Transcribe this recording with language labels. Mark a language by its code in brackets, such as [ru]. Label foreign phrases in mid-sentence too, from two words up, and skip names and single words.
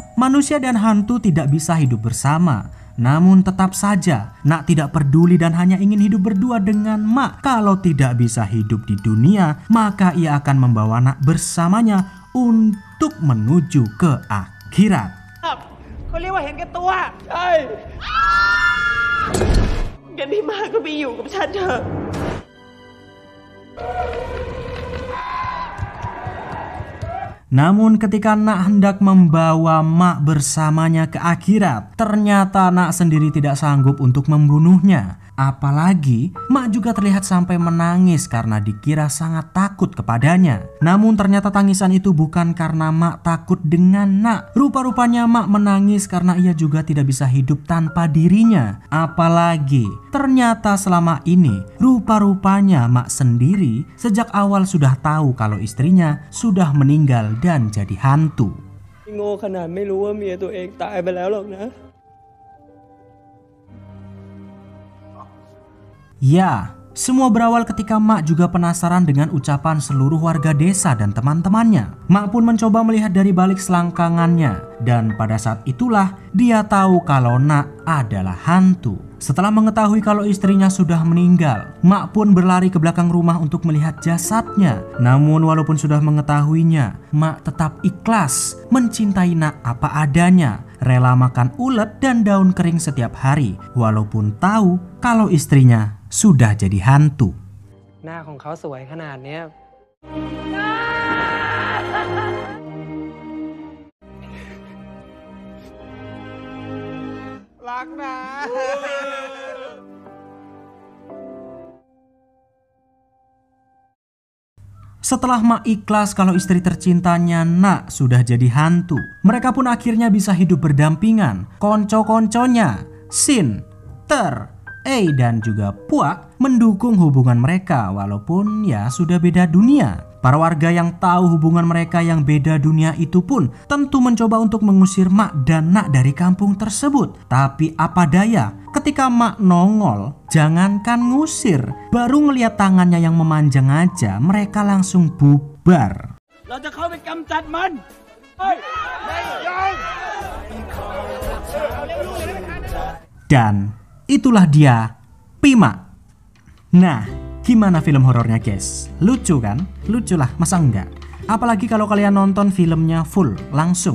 [id] Manusia dan hantu tidak bisa hidup bersama. Namun tetap saja Nak tidak peduli dan hanya ingin hidup berdua dengan Mak. Kalau tidak bisa hidup di dunia, maka ia akan membawa Nak bersamanya untuk menuju ke akhirat. [th] เขาเรียกว่าเห็นแก่ตัว ใช่ งั้นพี่มากก็ไปอยู่กับฉันเถอะ [id] Namun ketika Nak hendak membawa Mak bersamanya ke akhirat, ternyata Nak sendiri tidak sanggup untuk membunuhnya. Apalagi Mak juga terlihat sampai menangis karena dikira sangat takut kepadanya. Namun ternyata tangisan itu bukan karena Mak takut dengan Nak. Rupa-rupanya Mak menangis karena ia juga tidak bisa hidup tanpa dirinya. Apalagi ternyata selama ini rupa-rupanya Mak sendiri sejak awal sudah tahu kalau istrinya sudah meninggal dan jadi hantu. [th] โง่ขนาดไม่รู้ว่าเมียตัวเองตายไปแล้วหรอกนะ [id] Ya, semua berawal ketika Mak juga penasaran dengan ucapan seluruh warga desa dan teman-temannya. Mak pun mencoba melihat dari balik selangkangannya, dan pada saat itulah dia tahu kalau Nak adalah hantu. Setelah mengetahui kalau istrinya sudah meninggal, Mak pun berlari ke belakang rumah untuk melihat jasadnya. Namun walaupun sudah mengetahuinya, Mak tetap ikhlas mencintai Nak apa adanya, rela makan ulet dan daun kering setiap hari, walaupun tahu kalau istrinya sudah jadi hantu. [th] หน้าของเขาสวยขนาดเนี้ย รักนะ [id] Setelah Mak ikhlas kalau istri tercintanya Nak sudah jadi hantu, mereka pun akhirnya bisa hidup berdampingan. Konco-konconya, Sin, Ter, dan juga Puak mendukung hubungan mereka walaupun ya sudah beda dunia. Para warga yang tahu hubungan mereka yang beda dunia itu pun tentu mencoba untuk mengusir Mak dan Nak dari kampung tersebut. Tapi apa daya, ketika Mak nongol, jangankan ngusir, baru ngeliat tangannya yang memanjang aja, mereka langsung bubar. [th] เราจะเข้าไปกำจัดมัน [id] Dan itulah dia, Pima. Nah, gimana film horornya guys? Lucu kan? Lucu lah, masa enggak? Apalagi kalau kalian nonton filmnya full, langsung.